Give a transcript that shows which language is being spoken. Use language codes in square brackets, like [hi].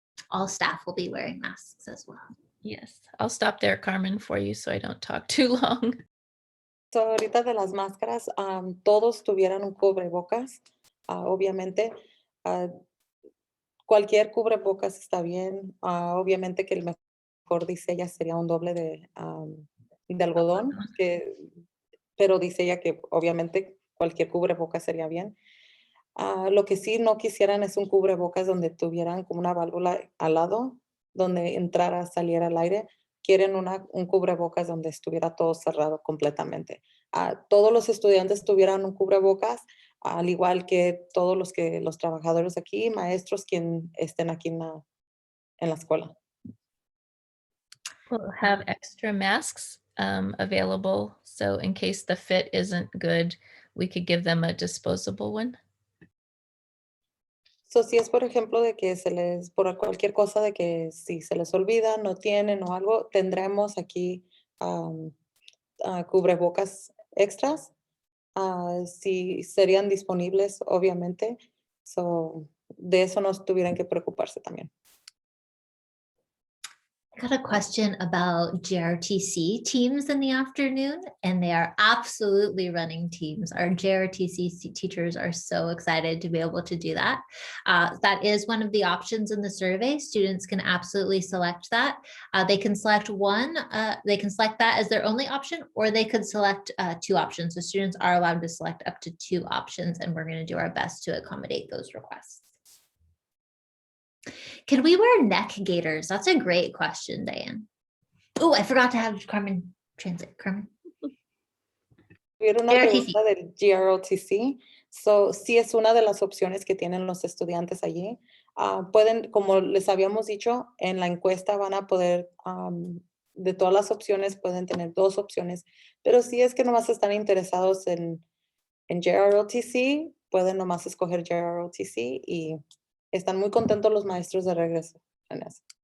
[en] All staff will be wearing masks as well. Yes, I'll stop there, Carmen, for you so I don't talk too long. [es] So, ahorita de las máscaras, todos tuvieran un cubrebocas, obviamente. Cualquier cubrebocas está bien. Obviamente que el mejor dice ella sería un doble de algodón, pero dice ella que obviamente cualquier cubrebocas sería bien. Lo que sí no quisieran es un cubrebocas donde tuvieran como una válvula al lado, donde entrara, saliera el aire. Quieren un cubrebocas donde estuviera todo cerrado completamente. Todos los estudiantes tuvieran un cubrebocas, al igual que todos los trabajadores aquí, maestros, quien estén aquí en la escuela. [en] We'll have extra masks available. So in case the fit isn't good, we could give them a disposable one. [es] So, si es, por ejemplo, de que por cualquier cosa de que si se les olvida, no tienen o algo, tendremos aquí cubrebocas extras. Si serían disponibles, obviamente. So, de eso no tuvieran que preocuparse también. [en] I got a question about JRTC teams in the afternoon, and they are absolutely running teams. Our JRTC teachers are so excited to be able to do that. That is one of the options in the survey. Students can absolutely select that. They can select they can select that as their only option, or they could select 2 options. So students are allowed to select up to 2 options, and we're going to do our best to accommodate those requests. Can we wear neck gaiters? That's a great question, Diane. Oh, I forgot to have Carmen translate. Carmen. [es] Hubiera una pregunta del GROTC. So, sí es una de las opciones que tienen los estudiantes allí. Pueden, como les habíamos dicho, en la encuesta van a poder, de todas las opciones, pueden tener 2 opciones, pero si es que nomás están interesados en JROTC, pueden nomás escoger JROTC y están muy contentos los maestros de regreso en eso.